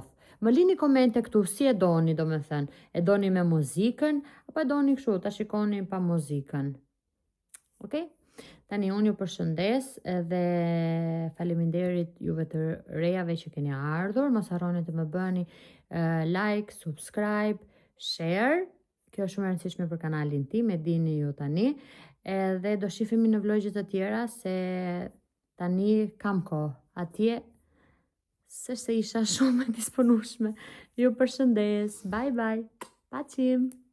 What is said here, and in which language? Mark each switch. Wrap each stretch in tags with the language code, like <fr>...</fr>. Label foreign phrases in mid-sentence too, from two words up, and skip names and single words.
<sq>Më lini komente këtu si e doni, domethënë, e doni me muzikën apo e doni kështu ta shikoni pa muzikën. Okej? Tani unë ju përshëndes edhe faleminderit juve të rejave që keni ardhur. Mos harroni të më bëni</sq> <en>like, subscribe, share.</en> <sq>Kjo është shumë e rëndësishme për kanalin tim, e dini ju tani. Edhe do shifemi në vlogje të tjera se tani kam kohë atje. Se isha shumë e disponueshme. Ju përshëndes.</sq> <en>Bye bye.</en> <sq>Paqim.</sq>